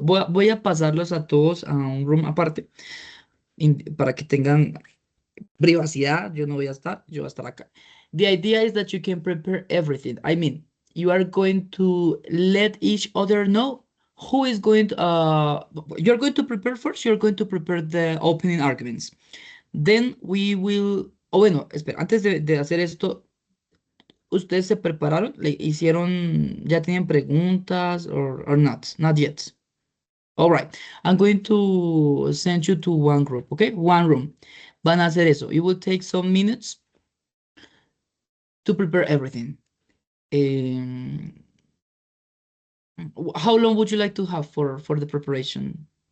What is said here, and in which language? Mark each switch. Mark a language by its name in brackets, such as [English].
[Spanish] Voy a pasarlos a todos a un room aparte para que tengan privacidad. Yo no voy a estar, yo voy a estar acá. [English] The idea is that you can prepare everything. I mean, you are going to let each other know who is going to, you're going to prepare first, you're going to prepare the opening arguments. Then we will, [Spanish] bueno, espera, antes de hacer esto, ¿ustedes se prepararon? ¿Le hicieron, ya tienen preguntas [English] or not? Not yet. All right. I'm going to send you to one group, okay? One room. [Spanish] Van a hacer eso. [English] It will take some minutes to prepare everything. Um, how long would you like to have for the preparation?